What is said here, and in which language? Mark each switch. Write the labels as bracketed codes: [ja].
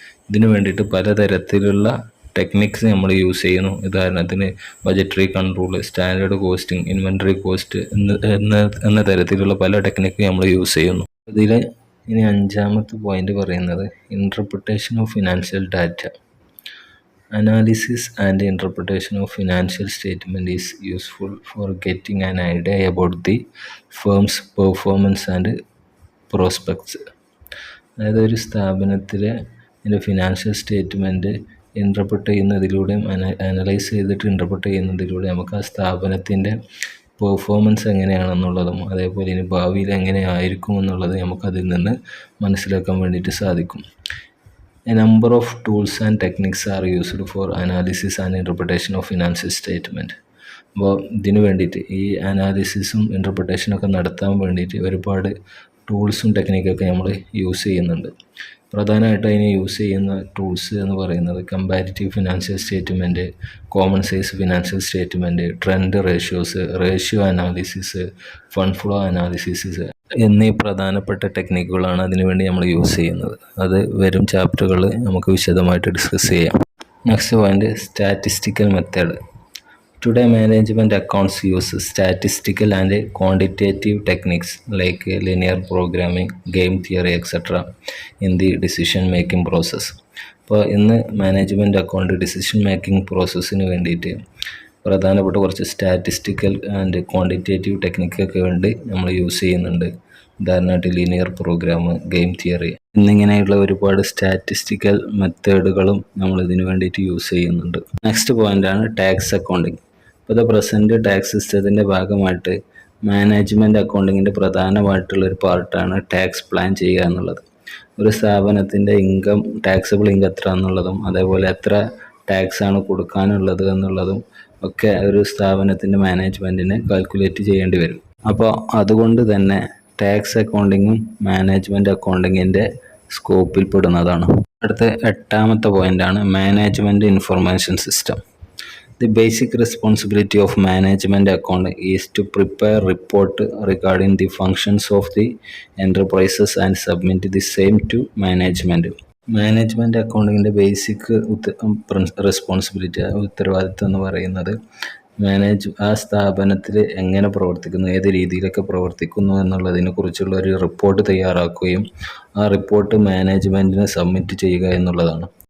[ml] ഇതിനു വേണ്ടിയിട്ട് പലതരത്തിലുള്ള ടെക്നിക്സ് നമ്മൾ യൂസ് ചെയ്യുന്നു. ഉദാഹരണത്തിന് budgetary control, standard costing, inventory cost എന്ന തരത്തിലുള്ള പല ടെക്നിക്ക് നമ്മൾ യൂസ് ചെയ്യുന്നു. ഇതിൽ ഇനി 5ാമത്തെ പോയിന്റ് പറയുന്നത് interpretation of financial data. [en] Analysis and interpretation of financial statement is useful for getting an idea about the firm's performance and prospects. [ml] അതായത് ഒരു സ്ഥാപനത്തിലെ ഫിനാൻഷ്യൽ സ്റ്റേറ്റ്മെൻറ്റ് ഇൻ്റർപ്രറ്റ് ചെയ്യുന്നതിലൂടെയും അനലൈസ് ചെയ്തിട്ട് ഇൻ്റർപ്രറ്റ് ചെയ്യുന്നതിലൂടെ നമുക്ക് ആ സ്ഥാപനത്തിൻ്റെ പെർഫോമൻസ് എങ്ങനെയാണെന്നുള്ളതും അതേപോലെ ഇനി ഭാവിയിൽ എങ്ങനെയായിരിക്കും എന്നുള്ളത് നമുക്കതിൽ നിന്ന് മനസ്സിലാക്കാൻ വേണ്ടിയിട്ട് സാധിക്കും. [en] A number of tools and techniques are used for analysis and interpretation of financial statement. [ml] അപ്പോൾ ഇതിനു വേണ്ടിയിട്ട് ഈ അനാലിസിസും ഇൻ്റർപ്രിട്ടേഷനൊക്കെ നടത്താൻ വേണ്ടിയിട്ട് ഒരുപാട് ടൂൾസും ടെക്നിക്കൊക്കെ നമ്മൾ യൂസ് ചെയ്യുന്നുണ്ട്. പ്രധാനമായിട്ട് അതിന് യൂസ് ചെയ്യുന്ന ടൂൾസ് എന്ന് പറയുന്നത് comparative financial statement, common size financial statement, trend ratios, ratio analysis, fund flow analysis എന്നീ പ്രധാനപ്പെട്ട ടെക്നിക്കുകളാണ് അതിനുവേണ്ടി നമ്മൾ യൂസ് ചെയ്യുന്നത്. അത് വരും ചാപ്റ്ററുകൾ നമുക്ക് വിശദമായിട്ട് ഡിസ്കസ് ചെയ്യാം. Next point statistical method. [en] Today, management accounts use statistical and quantitative techniques like linear programming, game theory, etc. in the decision-making process. [ml] അപ്പോൾ ഇന്ന് മാനേജ്മെൻറ്റ് അക്കൗണ്ട് ഡിസിഷൻ മേക്കിംഗ് പ്രോസസ്സിന് വേണ്ടിയിട്ട് പ്രധാനപ്പെട്ട കുറച്ച് സ്റ്റാറ്റിസ്റ്റിക്കൽ ആൻഡ് ക്വാണ്ടിറ്റേറ്റീവ് ടെക്നിക്കൊക്കെ വേണ്ടി നമ്മൾ യൂസ് ചെയ്യുന്നുണ്ട്. ഉദാഹരണമായിട്ട് ലീനിയർ പ്രോഗ്രാം, ഗെയിം തിയറി എന്നിങ്ങനെയുള്ള ഒരുപാട് സ്റ്റാറ്റിസ്റ്റിക്കൽ മെത്തേഡുകളും നമ്മൾ ഇതിനു വേണ്ടിയിട്ട് യൂസ് ചെയ്യുന്നുണ്ട്. നെക്സ്റ്റ് പോയിൻ്റാണ് ടാക്സ് അക്കൗണ്ടിങ്. ഇപ്പോൾ ദ പ്രസൻറ്റ് ടാക്സ് സിസ്റ്റത്തിൻ്റെ ഭാഗമായിട്ട് മാനേജ്മെൻറ്റ് അക്കൗണ്ടിങ്ങിൻ്റെ പ്രധാനമായിട്ടുള്ളൊരു പാർട്ടാണ് ടാക്സ് പ്ലാൻ ചെയ്യുക എന്നുള്ളത്. ഒരു സ്ഥാപനത്തിൻ്റെ ഇൻകം, ടാക്സബിൾ ഇൻകം എത്ര എന്നുള്ളതും അതേപോലെ എത്ര ടാക്സ് ആണ് കൊടുക്കാനുള്ളത് എന്നുള്ളതും ഒക്കെ ഒരു സ്ഥാപനത്തിൻ്റെ മാനേജ്മെൻറ്റിന് കാൽക്കുലേറ്റ് ചെയ്യേണ്ടി വരും. അപ്പോൾ അതുകൊണ്ട് തന്നെ ടാക്സ് അക്കൗണ്ടിങ്ങും മാനേജ്മെൻറ്റ് അക്കൗണ്ടിങ്ങിൻ്റെ സ്കോപ്പിൽ പെടുന്നതാണ്. അടുത്ത 8ാമത്തെ പോയിൻ്റാണ് management information system. [en] The basic responsibility of management account is to prepare report regarding the functions of the enterprises and submit the same to management. [ml] Management അക്കൗണ്ടിങ്ങിൻ്റെ basic responsibility, ഉത്തരവാദിത്വം എന്ന് പറയുന്നത് ആ സ്ഥാപനത്തിൽ എങ്ങനെ പ്രവർത്തിക്കുന്നു, ഏത് രീതിയിലൊക്കെ പ്രവർത്തിക്കുന്നു എന്നുള്ളതിനെ കുറിച്ചുള്ള ഒരു റിപ്പോർട്ട് തയ്യാറാക്കുകയും ആ റിപ്പോർട്ട് മാനേജ്മെൻറ്റിന് സബ്മിറ്റ് ചെയ്യുക എന്നുള്ളതാണ്.